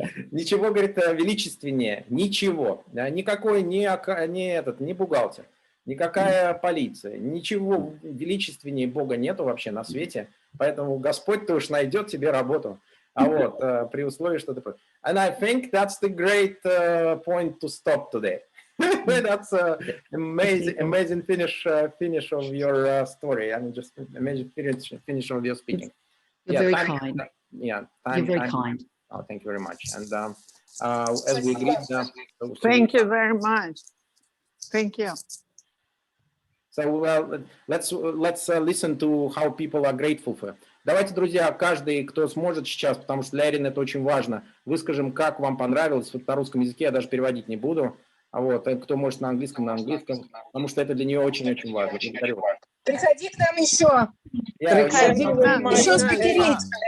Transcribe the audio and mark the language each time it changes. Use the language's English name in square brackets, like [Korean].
[Russian] Ничего, говорит, величественнее, ничего. Никакой не бухгалтер, никакая полиция, ничего величественнее Бога нету вообще на свете. Поэтому Господь-то уж найдет тебе работу. А вот, при условии, что ты... [English] And I think that's the great point to stop today. That's amazing finish of your story. I mean, just amazing finish of your speaking. You're very kind. Yeah, you're very kind. Oh, thank you very much. And as we agreed, thank you very much. Thank you. So let's listen to how people are grateful for. [Russian] Давайте, друзья, каждый, кто сможет сейчас, потому что для Эрин это очень важно, выскажем, как вам понравилось. Вот на русском языке я даже переводить не буду. А вот, кто может на английском, потому что это для нее очень-очень важно. Приходи к нам еще. Приходи к нам. Еще спикерить.